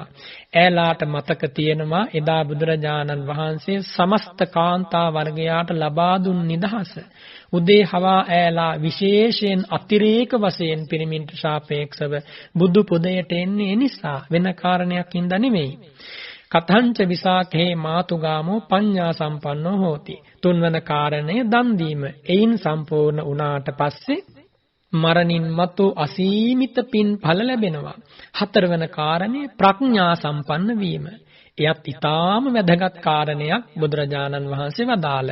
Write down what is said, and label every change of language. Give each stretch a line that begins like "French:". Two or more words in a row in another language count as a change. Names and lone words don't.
Sinhala: ඈලාට මතක තියෙනවා එදා බුදුරජාණන් වහන්සේ සමස්ත කාන්තා වර්ගයාට ලබා දුන් නිදහස. උදේ හවා ඈලා විශේෂයෙන් අතිරේක වශයෙන් පිරිමින්ට සාපේක්ෂව බුදු පුදයට එන්නේ නිසා වෙන කාරණයක් හින්දා නෙමෙයි.
Pali: කතංච විසාඛේ මාතුගාමෝ පඤ්ඤා සම්පන්නෝ හෝති.
Sinhala: තුන්වන කාරණය දන් දීම. එයින් සම්පූර්ණ වුණාට පස්සේ මරණින් මතු අසීමිත පින් ඵල ලැබෙනවා. හතරවන කාරණය ප්‍රඥා සම්පන්න වීම. එයත් ඊටාම වැදගත් කාරණයක් බුදුරජාණන් වහන්සේ වදාළ.